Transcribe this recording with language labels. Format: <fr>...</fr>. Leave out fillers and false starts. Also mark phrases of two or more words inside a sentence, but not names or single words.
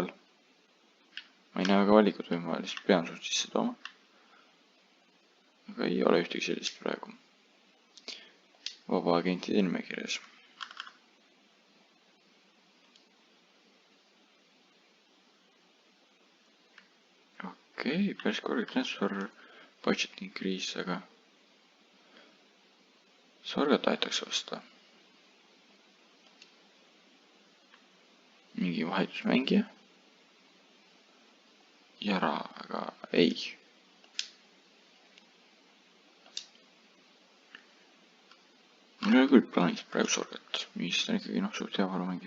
<et>Ma ei näe väga valikut või ma lihtsalt pean suht sisse tooma. Aga ei ole ühtegi sellist praegu vaba agentide nimekirjas. Okei, päris korralik</et> <en>transfer budget increase,</en> <et>aga Sorgat tahetakse osta. Mingi vahetusmängija. Jara, aga ei. Mul ei ole küll plaanis praegu Sorgat, mis on ikkagi suht hea varumängija.</et>